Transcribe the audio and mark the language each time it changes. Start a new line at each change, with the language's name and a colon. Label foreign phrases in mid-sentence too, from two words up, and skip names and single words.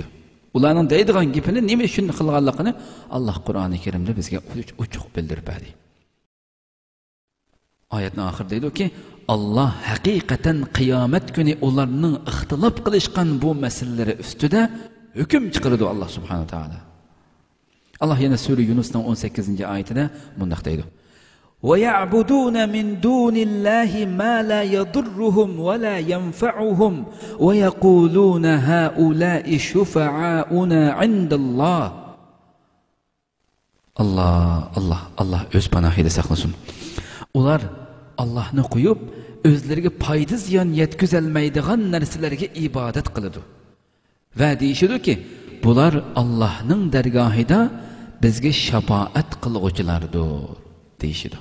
Uzbek: Ularning deydigan gapini nima uchun qilganligini Alloh Qur'oni Karimda bizga ochiq bildirib berdi. Oyatning oxirida deydi-ki, Alloh haqiqatan qiyomat kuni ularning ixtilof qilishgan bu masalalari ustida hukm chiqaradi Alloh
Arabic: سبحانه وتعالى.
Uzbek: Allah yana sura Yunusning 18-oyatida bunday deydi:
Arabic: وَيَعْبُدُونَ مِنْ دُونِ اللَّهِ مَا لَا يَضُرُّهُمْ وَلَا يَنْفَعُهُمْ وَيَقُولُونَ هَؤُلَاءِ شُفَعَاؤُنَا عِنْدَ اللَّهِ.
Uzbek: Allah öz panahida saqlasin. Ular Allah'ını qo'yib, o'zlariga foyda ziyon yetkazolmaydigan narsalarga ibodat qiladi. Va deyishadiki, bular Allohning dargohida bizga shafaat qilguvchilardir deyishadi.